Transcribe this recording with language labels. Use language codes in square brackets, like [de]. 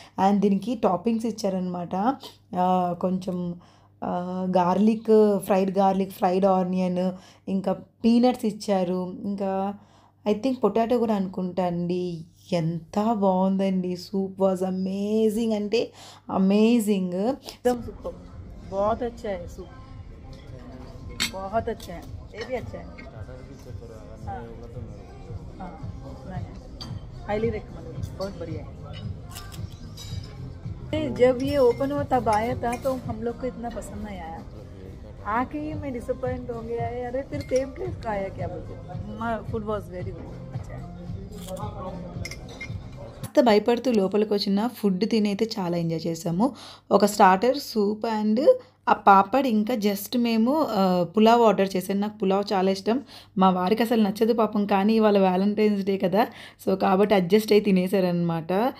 [te] And దీనికి toppings ఇచ్చారనమాట, కొంచెం గార్లిక్, ఫ్రైడ్ ఆనియన్, ఇంకా పీనట్స్ ఇచ్చారు, ఇంకా [en] I think [te] పొటాటో కూడా అనుకుంటా అండి. ఎంత బాగుందండి, [en] soup was amazing [te] అంటే అమేజింగ్. [hi] बहुत अच्छा है सूप, बहुत अच्छा है, ये भी अच्छा है. हाँ [en] highly recommended, [hi] बहुत बढ़िया है. जब ये ओपन हुआ तब आया था तो हम लोग को इतना पसंद नहीं आया. आके ही मैं डिसअपॉइंट हो गया है. अरे फिर [en] same place [hi] का आया क्या बोलते. [en] food was very good, [hi] अच्छा है. [te] భయపడుతూ లోపలికి వచ్చిన ఫుడ్ తిని అయితే చాలా ఎంజాయ్ చేసాము. ఒక స్టార్టర్, సూప్ అండ్ ఆ పాపడ్, ఇంకా జస్ట్ మేము పులావ్ ఆర్డర్ చేసాను. నాకు పులావ్ చాలా ఇష్టం, మా వారికి అసలు నచ్చదు పాపం. కానీ ఇవాళ వ్యాలంటైన్స్ డే కదా, సో కాబట్టి అడ్జస్ట్ అయి తినేసారనమాట.